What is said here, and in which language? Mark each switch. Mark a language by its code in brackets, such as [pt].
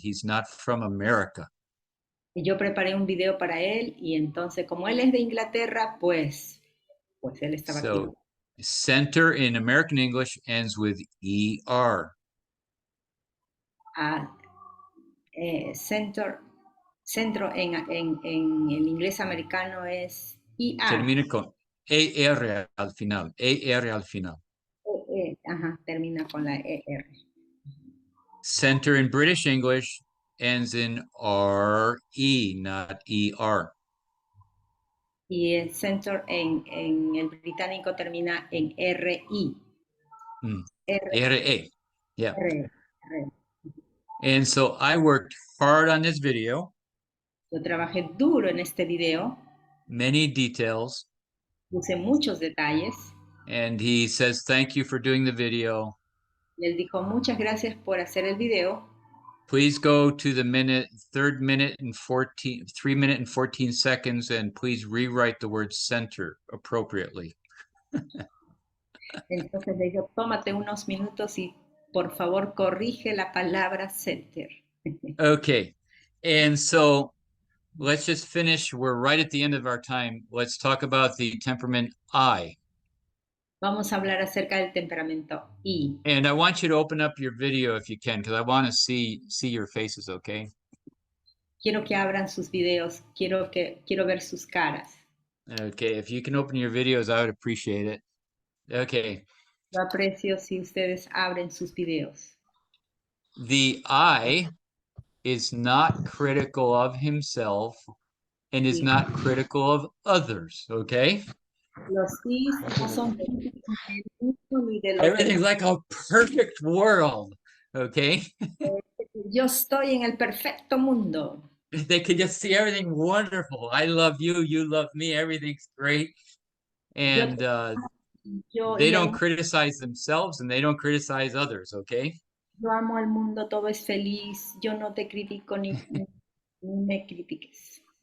[en] He's not from America. [es] Y yo preparé un video para él y entonces como él es de Inglaterra, pues él estaba aquí. [en] Center in American English ends with ER. [es] Centro en el inglés americano es ER. Termina con ER al final. ER al final. Ajá, termina con la ER. [en] Center in British English ends in RE, not ER. [es] Y el center en el británico termina en RI. [en] RE. Yeah. [es] R. [en] And so I worked hard on this video. [es] Yo trabajé duro en este video, [en] many details, [es] puse muchos detalles. [en] and he says, thank you for doing the video. [es] Y él dijo, muchas gracias por hacer el video. [en] Please go to the 3 minute and 14 seconds, and please rewrite the word center appropriately. [es] Entonces le digo, tómate unos minutos y por favor corrige la palabra center. [en] Okay, and so let's just finish. We're right at the end of our time. Let's talk about the temperament I. [es] Vamos a hablar acerca del temperamento I. [en] And I want you to open up your video if you can, because I want to see your faces, okay? [es] Quiero que abran sus videos, quiero ver sus caras. [en] Okay, if you can open your videos, I would appreciate it. Okay. [es] Yo aprecio si ustedes abren sus videos. [en] The I is not critical of himself and is not critical of others, okay? [es] Los I's no son críticos de uno ni de los [en] Everything's [es] demás. [en] like a perfect world, okay? [es] Yo estoy en el perfecto mundo. [en] They could just see everything wonderful. I love you, you love me, everything's great. And they don't criticize themselves and they don't criticize others, okay? [es] Yo amo al mundo, todo es feliz. Yo no te critico ni me critiques.